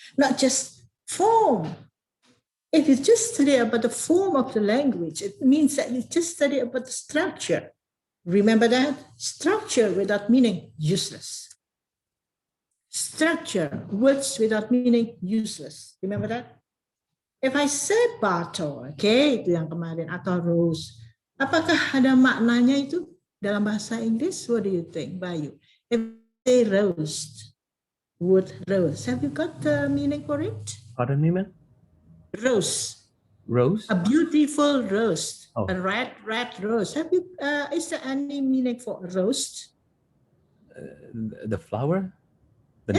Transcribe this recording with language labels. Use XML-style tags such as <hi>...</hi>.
<en>Not just form. If you just study about the form of the language, it means that you just study about the structure. Remember that? Structure without meaning, useless. Structure, words without meaning, useless. Remember that? If I said bottle, okay,</en> <id>itu yang kemarin, atau rose, apakah ada maknanya itu dalam bahasa Inggris?</id> <en>What do you think, Bayu? If say roast, word rose. Have you got the meaning for it? Pardon me, ma'am? Rose. Rose? A beautiful roast. Oh. A red rose. Have you? Is there any meaning for roast? The flower? The</en>